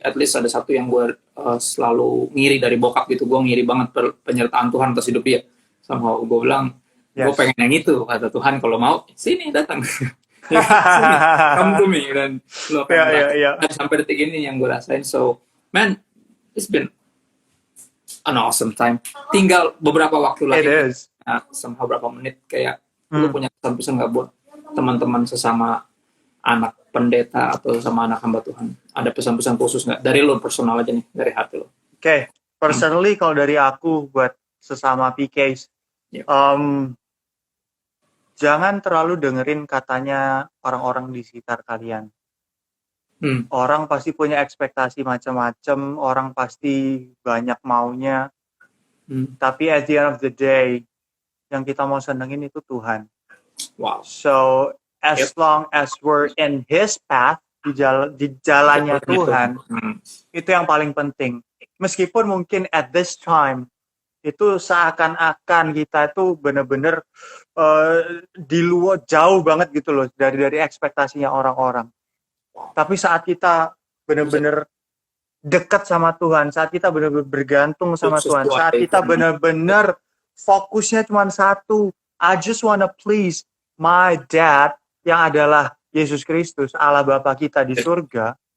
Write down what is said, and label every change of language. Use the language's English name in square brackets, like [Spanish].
[English] At least [Indonesian] ada satu yang gue selalu ngiri dari bokap gitu, gue ngiri banget penyertaan Tuhan atas hidup dia. [English] Somehow [Indonesian] gue bilang, gue pengen yang itu, kata Tuhan, kalau mau sini datang. [English] Come to me, [Indonesian] dan lo dan sampai detik ini yang gue rasain. [English] So man, it's been an awesome time. [Indonesian] Tinggal beberapa waktu lagi, [English] somehow [Indonesian] berapa menit, kayak lu punya pesan-pesan nggak buat teman-teman sesama anak pendeta atau sama anak hamba Tuhan? Ada pesan-pesan khusus nggak? Dari lo personal aja nih, dari hati lo. Oke, personally kalau dari aku buat sesama PKs, jangan terlalu dengerin katanya orang-orang di sekitar kalian. Orang pasti punya ekspektasi macam-macam, orang pasti banyak maunya. Tapi [English] at the end of the day, [Indonesian] yang kita mau senengin itu Tuhan. Wow. [English] So as long as we're in His path, [Indonesian] di jalannya Tuhan, itu yang paling penting. Meskipun mungkin [English] at this time [Indonesian] itu seakan-akan kita itu benar-benar di luar jauh banget gitu loh dari ekspektasinya orang-orang. Tapi saat kita benar-benar dekat sama Tuhan, saat kita benar-benar bergantung sama Tuhan, saat kita benar-benar fokusnya cuma satu, [English] I just wanna please my dad [Indonesian] yang adalah Yesus Kristus, Allah Bapa kita di surga.